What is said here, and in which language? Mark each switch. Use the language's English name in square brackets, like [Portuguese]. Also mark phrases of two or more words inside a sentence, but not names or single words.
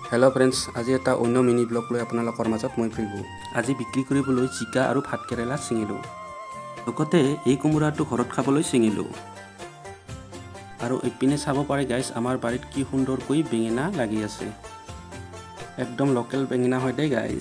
[English] Hello friends, [Assamese] আজ এক অন্য মিনি ব্লগ লৈ आपनलोকৰ মাজত মই ভৃগু। আজি বিক্ৰী কৰিবলৈ জিকা আৰু ভাত কেৰেলা ছিঙিলোঁ। লগতে এই কোমোৰাটো ঘৰত খাবলৈ ছিঙিলোঁ। আৰু ইপিনে চাব পাৰে গাইজ, আমাৰ বাৰীত কি সুন্দৰকৈ বেঙেনা লাগি আছে। একদম লোকেল বেঙেনা হয় দেই গাইজ।